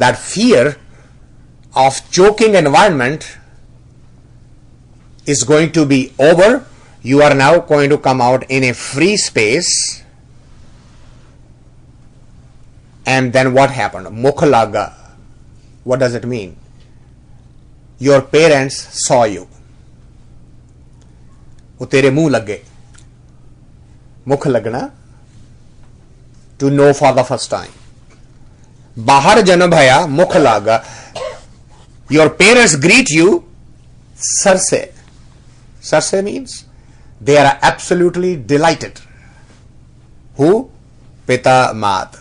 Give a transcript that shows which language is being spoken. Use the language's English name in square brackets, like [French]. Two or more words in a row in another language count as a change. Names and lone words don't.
[English] That fear of choking environment is going to be over. You are now going to come out in a free space. And then what happened? Mukhalaga. What does it mean? Your parents saw you. [Hindi] वो तेरे मुंह लग गए. मुख लगना, [English] to know for the first time. [Hindi] बाहर जाना भया मुख लगा. [English] Your parents greet you sarse. Sarse means they are absolutely delighted. [Hindi] Who? पिता मात.